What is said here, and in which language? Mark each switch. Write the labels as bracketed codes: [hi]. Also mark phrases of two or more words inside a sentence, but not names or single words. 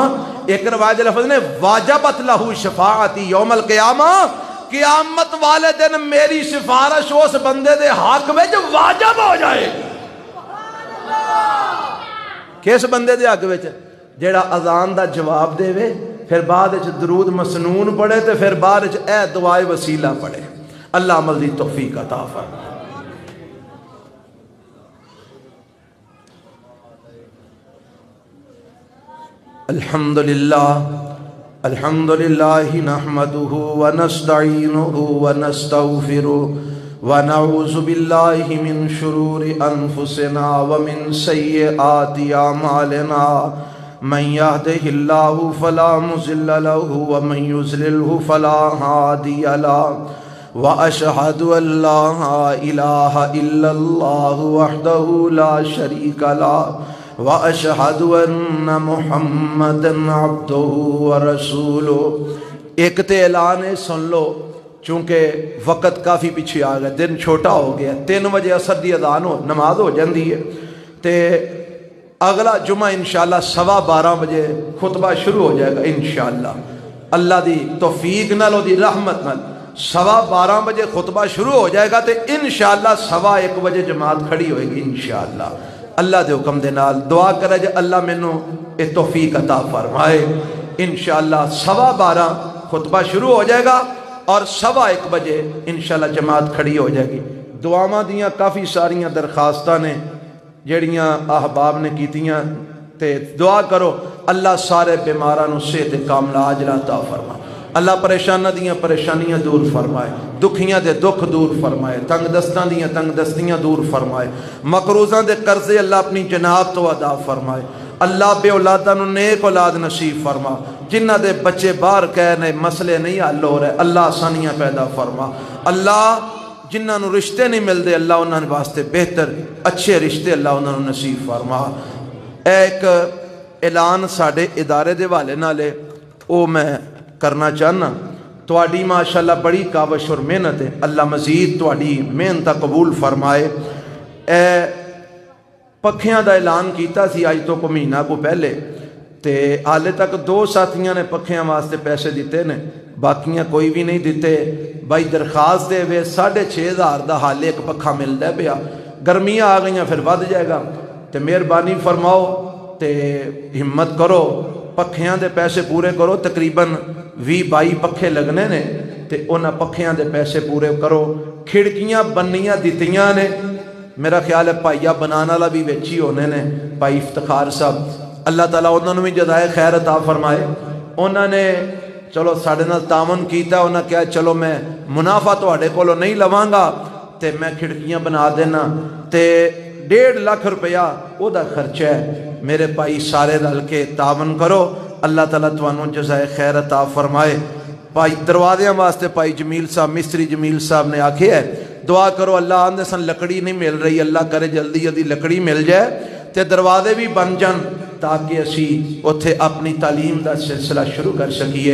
[pa] ایک روایت لفظ نے [ar] واجبت لہو شفاعتی یوم القیامہ، [pa] قیامت والے دن میری سفارش اس بندے دے حق وچ واجب ہو جائے۔ کس بندے دے حق وچ؟ جیڑا اذان دا جواب دے وے، پھر بعد درود مسنون پڑھے تے پھر بعد اے دعائے وسیلہ پڑھے۔ اللہ عمل دی توفیق عطا فرمائے۔ [ar] الحمدللہ نحمدہ ونستعینہ ونستغفرہ ونعوذ باللہ من شرور انفسنا ومن سیئات اعمالنا من يهده الله فلا مضل له ومن يضلل فلا هادي له وأشهد أن لا إله إلا الله وحده لا شريك له وأشهد أن محمدا عبده ورسوله۔ [pa] ایک تے اعلان ہے سن لو، چونکہ وقت کافی پیچھے آ گیا، دن چھوٹا ہو گیا، 3 بجے عصر دی اذان ہو نماز ہو جاندی ہے تے اگلا جمعہ انشاءاللہ 12:15 بجے خطبہ شروع ہو جائے گا انشاءاللہ، اللہ دی توفیق نال او دی رحمت نال 12:15 بجے خطبہ شروع ہو جائے گا تے انشاءاللہ 1:15 بجے جماعت کھڑی ہوئے گی انشاءاللہ۔ اللہ دے حکم دے نال دعا کرے جے اللہ مینوں اے توفیق عطا فرمائے۔ [ur] انشاءاللہ 12:15 خطبہ شروع ہو جائے گا اور 1:15 بجے انشاءاللہ جماعت کھڑی ہو جائے گی۔ [pa] دعاواں دیاں کافی ساریاں درخواستاں نے جڑیاں احباب نے کیتیاں تے دعا کرو اللہ سارے بیماراں نوں صحت کاملہ عاجلہ عطا فرمائے، اللہ پریشاناں دیاں پریشانیاں دور فرمائے، دکھیاں دے دکھ دور فرمائے، تنگ دستاں دیاں تنگ دستیاں دور فرمائے، مقروضاں دے قرضے اللہ اپنی جناب تو ادا فرمائے، اللہ بے اولاداں نوں نیک اولاد نصیب فرما، جنہ دے بچے باہر کہنے مسئلے نہیں حل ہو رہے اللہ آسانیاں پیدا فرما، اللہ جنہ نو رشتے نہیں ملتے اللہ انہاں واسطے بہتر اچھے رشتے اللہ انہاں نو نصیب فرما۔ ایک اعلان ساڑے ادارے دے والے نالے او میں کرنا چاہنا، تواڈی ماشاءاللہ بڑی کاوش اور محنت ہے، اللہ مزید تواڈی محنت قبول فرمائے۔ پکھیاں دا اعلان کیتا سی آج تو کو مہینہ کو پہلے تے حالے تک 2 ساتھیاں نے پکھیاں واسطے پیسے دیتے نے، باقیاں کوئی بھی نہیں دیتے۔ بھائی درخواست دے وے 6,500 دا حالے ایک پکھا ملتا ہے پیا، گرمیاں آ گئیاں پھر ود جائے گا، تے مہربانی فرماؤ تے ہمت کرو پکھیاں دے پیسے پورے کرو، تقریباً 20-22 پکھے لگنے نے تے انہاں پکھیاں دے پیسے پورے کرو۔ کھڑکیاں بنیاں دتیاں نے، میرا خیال ہے پائیا بنانا والا بھی ویچی ہونے نے بھائی افتخار صاحب، اللہ تعالیٰ انہوں نے بھی جزائے خیر عطا فرمائے۔ انہوں نے چلو ساڑھے نال تعاون کیتا، انہوں نے کہا چلو میں منافع تواڈے کولوں نہیں لواں گا تے میں کھڑکیاں بنا دینا تے 1.5 لاکھ روپیہ او دا خرچہ ہے۔ میرے بھائی سارے رل کے تعاون کرو، اللہ تعالیٰ تانوں جزائے خیر عطا فرمائے۔ بھائی دروازیاں واسطے بھائی جمیل صاحب، مستری جمیل صاحب نے آکھے ہے دعا کرو، اللہ آندے سن لکڑی نہیں مل رہی، اللہ کرے جلدی جلدی لکڑی مل جائے تے دروازے بھی بن جان تاکہ اسی اتھے اپنی تعلیم دا سلسلہ شروع کر سکیے۔